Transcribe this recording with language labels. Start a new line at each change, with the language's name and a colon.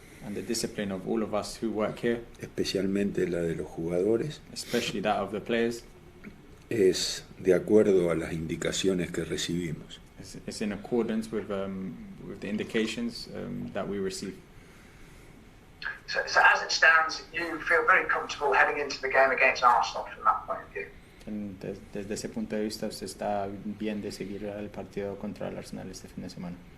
English: And the discipline of all of us who work here.
Spanish: Especialmente la de los jugadores.
English: Especially that of the players.
Spanish: Es de acuerdo a las indicaciones que recibimos.
English: It's in accordance with the indications that we receive. So as it stands, you feel very comfortable heading into the game against Arsenal from that point of view.
Spanish: Desde ese punto de vista, usted está bien de seguir el partido contra el Arsenal este fin de semana.